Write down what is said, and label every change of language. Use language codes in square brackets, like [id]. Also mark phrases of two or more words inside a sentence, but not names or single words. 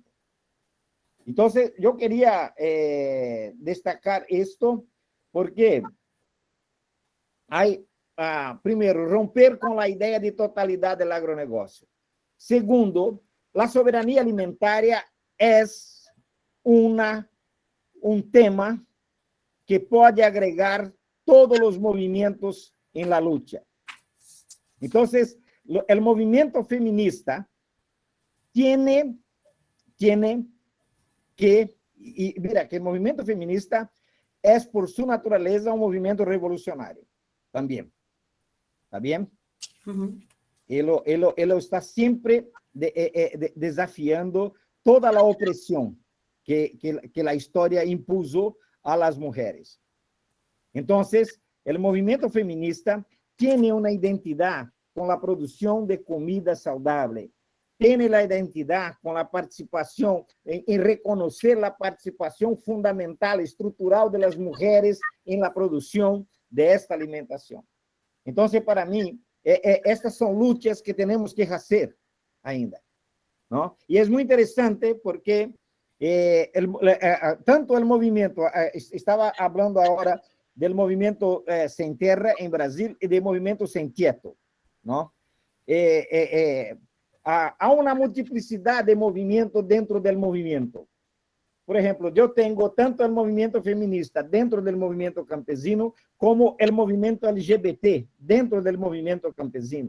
[pt] Então, eu queria destacar isto, porque primeiro, romper com a ideia de totalidade do agronegócio. Segundo, a soberania alimentária é um tema que pode agregar todos os movimentos em [es] la lucha. [pt] Então, o movimento feminista [es] tiene que, mira, [pt] que o movimento feminista é, por sua natureza, um movimento revolucionário, também. ¿Está bem? Ele está sempre desafiando toda a opressão que a história [es] impuso a las mujeres. Entonces, el movimiento feminista tiene una identidad con la producción de comida saludable, tiene la identidad con la participación, en reconocer la participación fundamental, estructural de las mujeres en la producción de esta alimentación. Entonces, para mí, estas son luchas que tenemos que hacer [pt] ainda, [es] ¿no? Y es muy interesante porque tanto el movimiento, estaba hablando ahora del movimiento Sem Terra en Brasil y del movimiento Sem Quieto, ¿no? [pt] Há uma multiplicidade de movimentos dentro do movimento. Por exemplo, eu tenho tanto o movimento feminista dentro do movimento campesino, como o movimento LGBT dentro do movimento campesino.